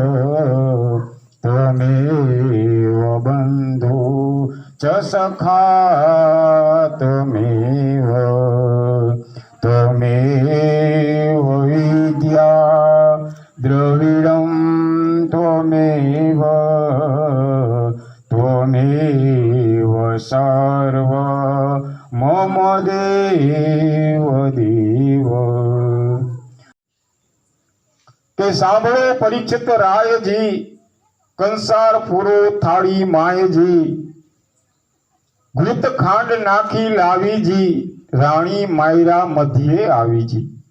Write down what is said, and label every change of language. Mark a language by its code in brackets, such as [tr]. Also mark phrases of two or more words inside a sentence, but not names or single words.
[sa] त्वमेव बन्धु च सखा त्वमेव त्वमेव विद्या द्रविडं त्वमेव त्वमेव सर्व मम देव देव। [gu] કે સાંભળો પરીક્ષિત રાયજી, કંસાર પૂરો થાળી માયજી, ઘૃત ખાંડ નાખી લાવીજી, રાણી માયરા મધ્યે આવીજી।